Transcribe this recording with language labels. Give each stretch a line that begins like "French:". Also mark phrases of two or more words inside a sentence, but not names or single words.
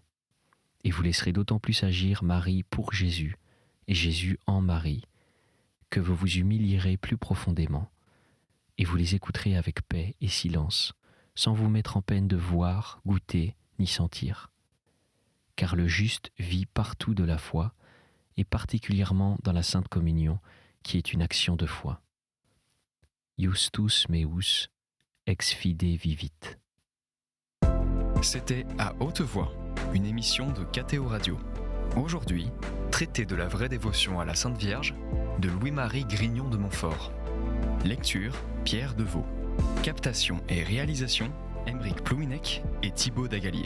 French: Et vous laisserez d'autant plus agir Marie pour Jésus, et Jésus en Marie, que vous vous humilierez plus profondément, et vous les écouterez avec paix et silence, sans vous mettre en peine de voir, goûter, ni sentir. Car le juste vit partout de la foi, et particulièrement dans la Sainte Communion, qui est une action de foi.
Latin: Justus meus, ex fide vivit.
French: C'était À haute voix, une émission de KTO Radio. Aujourd'hui, traité de la vraie dévotion à la Sainte Vierge de Louis-Marie Grignion de Montfort. Lecture, Pierre Deveau. Captation et réalisation, Aymeric Plouminec et Thibaut Dagalier.